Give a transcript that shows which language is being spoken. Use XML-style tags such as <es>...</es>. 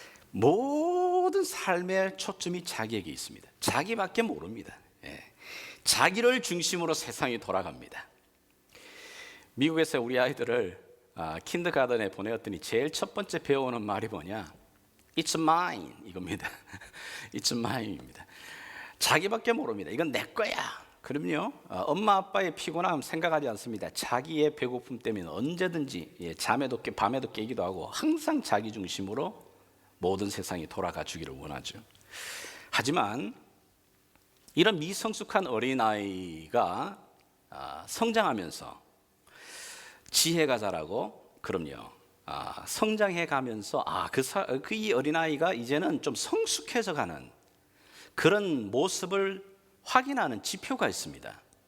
<ko>모든 삶의 초점이 자기에게 있습니다. 자기밖에 모릅니다. 자기를 중심으로 세상이 돌아갑니다. 미국에서 우리 아이들을 킨더가든에 보내었더니 제일 첫 번째 배워오는 말이 뭐냐?</ko> <en>It's mine</en> <ko>이겁니다.</ko> <en>It's mine입니다.</en> <ko>자기밖에 모릅니다. 이건 내 거야. 그럼요, 엄마 아빠의 피곤함 생각하지 않습니다. 자기의 배고픔 때문에 언제든지 잠에도 깨 밤에도 깨기도 하고 항상 자기 중심으로 모든 세상이 돌아가 주기를 원하죠. 하지만 이런 미성숙한 어린아이가 성장하면서 지혜가 자라고, 그럼요, 성장해 가면서 이 어린아이가 이제는 좀 성숙해져 가는 그런 모습을 확인하는 지표가 있습니다.</ko>